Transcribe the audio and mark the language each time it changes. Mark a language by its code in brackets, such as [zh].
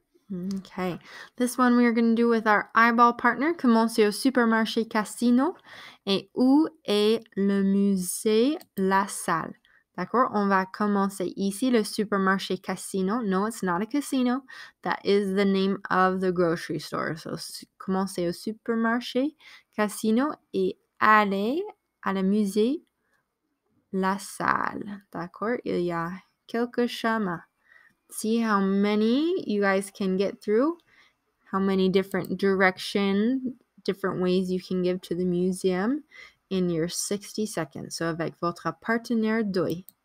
[en] Okay, this one we are going to do with our eyeball partner. [fr] Commencez au supermarché Casino. Et où est le musée La Salle? D'accord? On va commencer ici, le supermarché Casino. [en] No, it's not a casino. That is the name of the grocery store. [fr] So, commencez au supermarché Casino et allez à le musée La Salle. D'accord? Il y a quelques chemins. [en] See how many you guys can get through, how many different directions, different ways you can give to the museum in your 60 seconds. [fr] So avec votre partenaire d'œil.